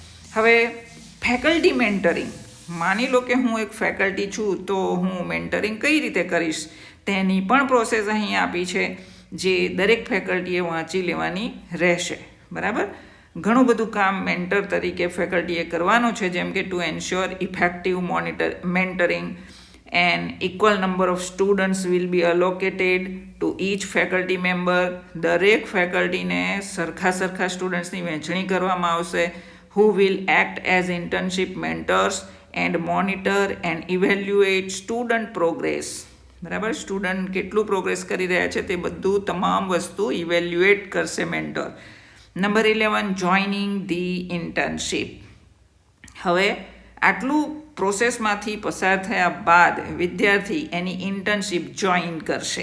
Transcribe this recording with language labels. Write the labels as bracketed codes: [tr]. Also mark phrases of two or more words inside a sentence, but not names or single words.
[gu] હવે [en] faculty mentoring, [gu] માની લો કે હું એક ફેકલ્ટી છું તો હું મેન્ટરિંગ કઈ રીતે કરીશ તેની પણ પ્રોસેસ અહીં આપી છે, જે દરેક ફેકલ્ટીએ વાંચી લેવાની રહેશે. બરાબર, ઘણું બધું કામ મેન્ટર તરીકે ફેકલ્ટીએ કરવાનું છે, જેમ કે [en] to ensure effective mentoring and equal number of students will be allocated to each faculty member. [gu] દરેક ફેકલ્ટીને સરખા સ્ટુડન્ટ્સની વહેંચણી કરવામાં આવશે. [en] who will act as internship mentors and monitor and evaluate student progress. [gu] બરાબર, સ્ટુડન્ટ કેટલું પ્રોગ્રેસ કરી રહ્યા છે તે બધું તમામ વસ્તુ ઇવેલ્યુએટ કરશે મેન્ટર. [en] Number 11, joining the internship. [gu] હવે આટલું પ્રોસેસમાંથી પસાર થયા બાદ વિદ્યાર્થી એની ઇન્ટર્નશીપ જોઈન કરશે.